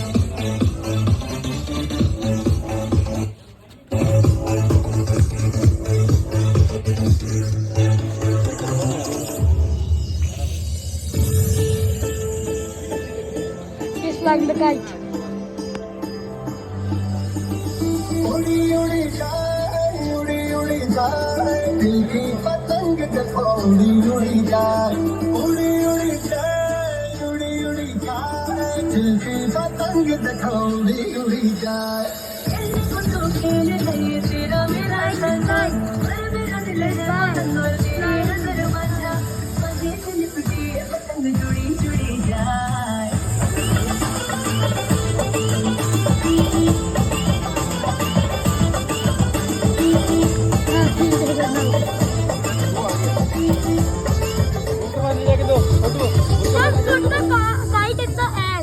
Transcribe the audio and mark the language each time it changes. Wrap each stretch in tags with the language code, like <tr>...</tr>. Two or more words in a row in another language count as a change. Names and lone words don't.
<en>Just like the kite.</en> <hi>उड़ी उड़ी जाए उड़ी उड़ी जाए दिल की पतंग उड़ी उड़ी जाए उड़ी उड़ी जाए उड़ी उड़ी जाए दिल की पतंग उड़ी उड़ी जाए तेरा मेरा पतंग जुड़ी जुड़ी जाए</hi> <en>Just put the kite in the air.</en>